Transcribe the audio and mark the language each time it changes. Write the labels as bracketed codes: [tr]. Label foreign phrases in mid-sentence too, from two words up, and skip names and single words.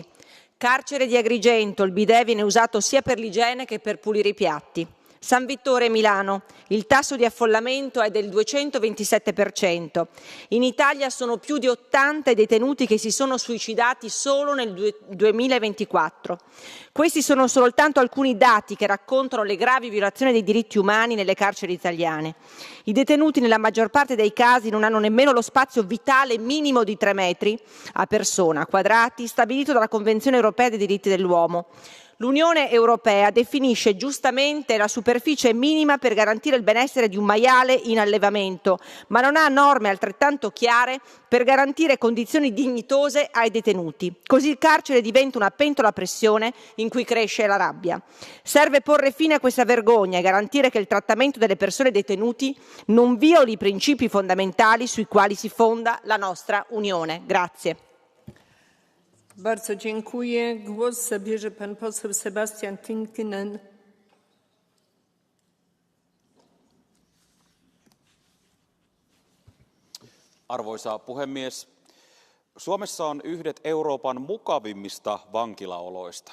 [it] Carcere di Agrigento, il bidet viene usato sia per l'igiene che per pulire i piatti. San Vittore Milano, il tasso di affollamento è del 227%. In Italia sono più di 80 i detenuti che si sono suicidati solo nel 2024. Questi sono soltanto alcuni dati che raccontano le gravi violazioni dei diritti umani nelle carceri italiane. I detenuti nella maggior parte dei casi non hanno nemmeno lo spazio vitale minimo di 3 metri a persona quadrati stabilito dalla Convenzione europea dei diritti dell'uomo. L'Unione Europea definisce giustamente la superficie minima per garantire il benessere di un maiale in allevamento, ma non ha norme altrettanto chiare per garantire condizioni dignitose ai detenuti. Così il carcere diventa una pentola a pressione in cui cresce la rabbia. Serve porre fine a questa vergogna e garantire che il trattamento delle persone detenuti non violi i principi fondamentali sui quali si fonda la nostra Unione. Grazie. [pl] Bardzo dziękuję. Głos zabierze pan poseł Sebastian Tynkkynen. [fi] Arvoisa puhemies, Suomessa on yhdet Euroopan mukavimmista vankilaoloista.